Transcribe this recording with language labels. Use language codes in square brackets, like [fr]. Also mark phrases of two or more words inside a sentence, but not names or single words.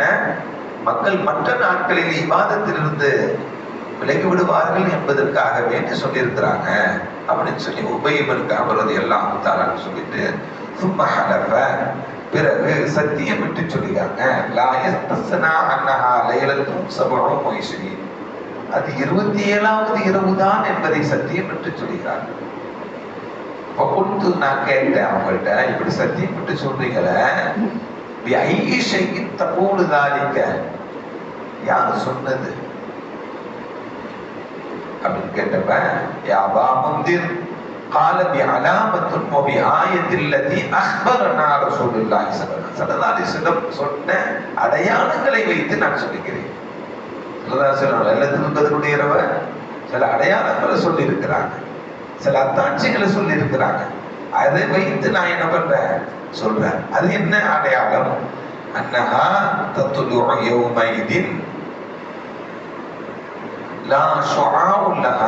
[ta] மக்கள் மற்ற நாட்களில் இபாதத்திலிருந்து விலகி விடுவார்கள் என்பதற்காக வேண்டி சொல்லியிருக்கிறாங்க அப்படின்னு சொல்லி உபை பின் கஅப் [ar] رضي الله تعالى [ta] சொல்லிட்டு, [ar] ثم حلف, [ta] பிறகு சத்தியம் விட்டு சொல்லிட்டாங்க, [ar] لا يستثني أنها ليلة 27, [ta] அது 27வது இரவு தான் என்பதை சத்தியம் விட்டு சொல்கிறார்கள். நான் கேட்டேன் அவங்கள்ட்ட, இப்படி சத்தியம் விட்டு சொல்றீங்களே, யார் சொன்னது அப்படின்னு கேட்டப்ப [ar] يا أبا منذر قال بعلامة وبآية التي أخبرنا رسول الله صلى الله عليه وسلم [ta] சொன்ன அடையாளங்களை வைத்து நான் சொல்லுகிறேன். எல்லாத்துக்கும் இரவ சில அடையாளங்களை சொல்லி இருக்கிறாங்க, சில அத்தாட்சிகளை சொல்லி இருக்கிறாங்க. அதை வைத்து நான் என்ன பண்றேன் சொல்றேன். அது என்ன அடையாளம்? [ar] أنها تطلع يومئذ لا شعاع لها.